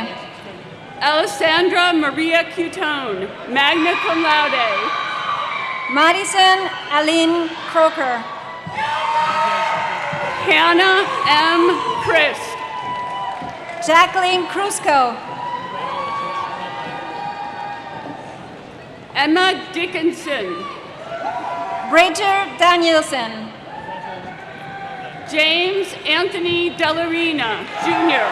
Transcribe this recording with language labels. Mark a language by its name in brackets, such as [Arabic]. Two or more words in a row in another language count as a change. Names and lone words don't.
[English] Alessandra Maria Cutone, [Latin] magna cum laude. [English] Madison Aline Croker. Hannah M. Christ. Jacqueline Cruzco. Emma Dickinson. Bridger Danielson. James Anthony Delarina, Jr.